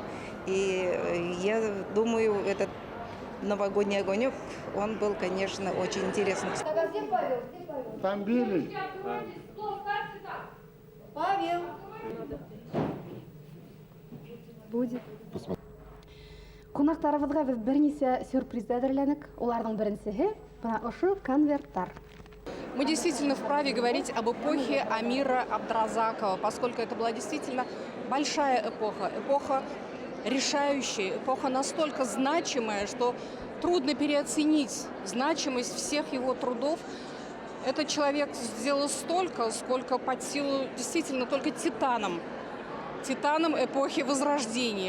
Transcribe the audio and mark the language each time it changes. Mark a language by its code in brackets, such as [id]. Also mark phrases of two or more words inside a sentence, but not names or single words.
[ru] И я думаю, этот «Новогодний огонек», он был, конечно, очень интересный. Там били. Павел. Будет. [kk] Қонақтарыбызға біз бірнеше сюрприз әзірледік. Олардың біріншісі мына ошу конверттар. [ru] Мы действительно вправе говорить об эпохе Амира Абдразакова, поскольку это была действительно большая эпоха, эпоха решающая, эпоха настолько значимая, что трудно переоценить значимость всех его трудов. Этот человек сделал столько, сколько под силу действительно только титанам эпохи Возрождения.